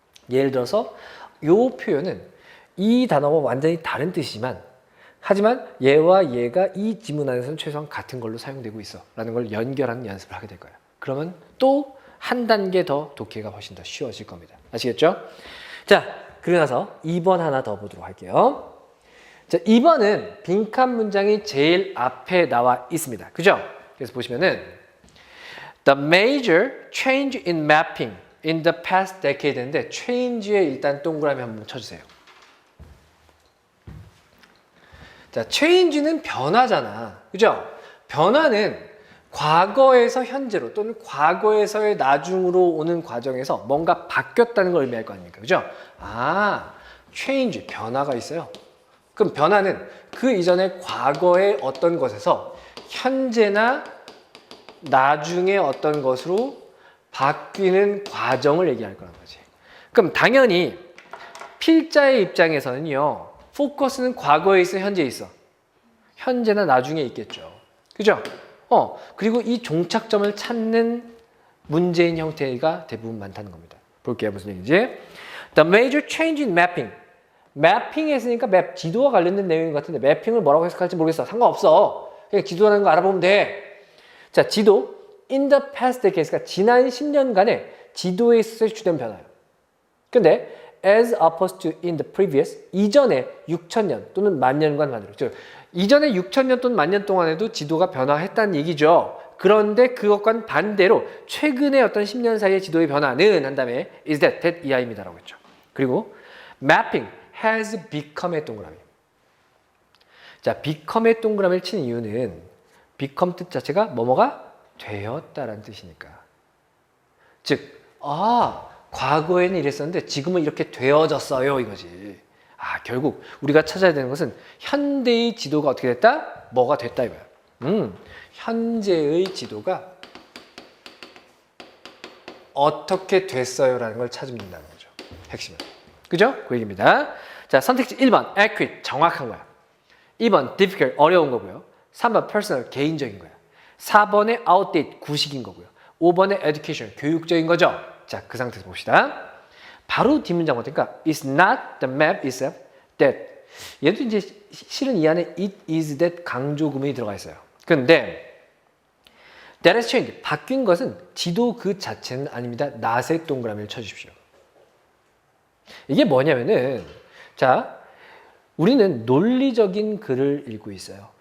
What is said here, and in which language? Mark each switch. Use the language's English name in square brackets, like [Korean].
[Korean] 예를 들어서 이 표현은 이 단어와 완전히 다른 뜻이지만 하지만 얘와 얘가 이 지문 안에서는 최소한 같은 걸로 사용되고 있어 라는 걸 연결하는 연습을 하게 될 거예요. 그러면 또 한 단계 더 독해가 훨씬 더 쉬워질 겁니다. 아시겠죠? 자, 그러고 나서 2번 하나 더 보도록 할게요. 자, 2번은 빈칸 문장이 제일 앞에 나와 있습니다. 그죠? 그래서 보시면은 [English] The major change in mapping in the past decade인데 change에 [Korean] 일단 동그라미 한번 쳐주세요. 자, change는 변화잖아. 그죠? 변화는 과거에서 현재로 또는 과거에서의 나중으로 오는 과정에서 뭔가 바뀌었다는 걸 의미할 거 아닙니까? 그죠? 아, change, 변화가 있어요. 그럼 변화는 그 이전의 과거의 어떤 것에서 현재나 나중에 어떤 것으로 바뀌는 과정을 얘기할 거란 거지. 그럼 당연히 필자의 입장에서는요. 포커스는 과거에 있어, 현재에 있어. 현재나 나중에 있겠죠. 그죠? 그리고 이 종착점을 찾는 문제인 형태가 대부분 많다는 겁니다. 볼게요. 무슨 얘기인지. [English] The major change in mapping. [Korean] 매핑 했으니까 맵, 지도와 관련된 내용인 것 같은데 매핑을 뭐라고 해석할지 모르겠어. 상관없어. 그냥 지도라는 거 알아보면 돼. 자, 지도. [English] In the past decades. [Korean] 지난 10년간의 지도에 있어서 주된 변화예요. 근데 [English] as opposed to in the previous. [Korean] 이전에 6,000년 또는 만년간 반대로. 즉, 이전에 6,000년 또는 만년 동안에도 지도가 변화했다는 얘기죠. 그런데 그것과는 반대로 최근에 어떤 10년 사이의 지도의 변화는 한 다음에 [English] is that [Korean] 이하입니다라고 했죠. 그리고 [English] mapping has become의 [Korean] 동그라미. 자, become의 동그라미를 치는 이유는 become 뜻 자체가 뭐뭐가 되었다라는 뜻이니까. 즉, 과거에는 이랬었는데 지금은 이렇게 되어졌어요 이거지. 결국 우리가 찾아야 되는 것은 현대의 지도가 어떻게 됐다? 뭐가 됐다 이거야. 현재의 지도가 어떻게 됐어요라는 걸 찾으면 된다는 거죠. 핵심은. 그죠? 그 얘기입니다. 자, 선택지 1번 accurate, 정확한 거야. 2번 difficult, 어려운 거고요. 3번 personal, 개인적인 거야. 4번에 outdated, 구식인 거고요. 5번에 education, 교육적인 거죠. 자, 그 상태에서 봅시다. 바로 뒷문장 보니까 [English] It's not the map itself that. [Korean] 얘도 이제 실은 이 안에 [English] it is that [Korean] 강조 구문이 들어가 있어요. 근데 [English] that has changed, [Korean] 바뀐 것은 지도 그 자체는 아닙니다. not의 동그라미를 쳐주십시오. 이게 뭐냐면은, 자, 우리는 논리적인 글을 읽고 있어요.